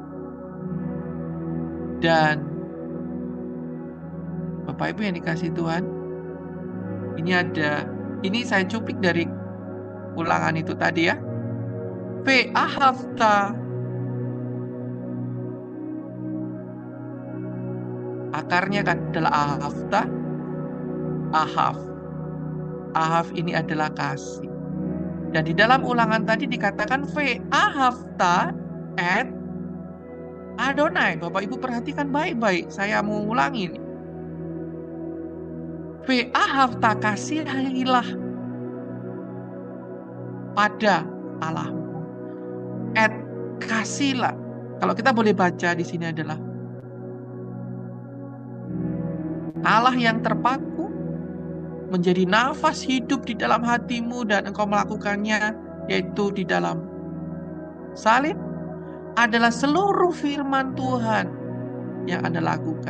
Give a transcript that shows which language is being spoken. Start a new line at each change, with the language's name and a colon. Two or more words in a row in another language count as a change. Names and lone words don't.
Indonesian: Dan Bapak Ibu yang dikasihi Tuhan, ini saya cuplik dari ulangan itu tadi ya. Ve'ahavta, akarnya adalah ahavta, ahav. Ahav ini adalah kasih. Dan di dalam Ulangan tadi dikatakan
Hebrew: ואהבת את אדוני.
Indonesian: Bapak Ibu perhatikan baik-baik. Saya mau ulangi nih. Ve'ahavta, kasihilah pada Allahmu. Et, kasihlah. Kalau kita boleh baca di sini adalah Allah yang terpaku menjadi nafas hidup di dalam hatimu dan engkau melakukannya, yaitu di dalam salib, adalah seluruh firman Tuhan yang Anda lakukan.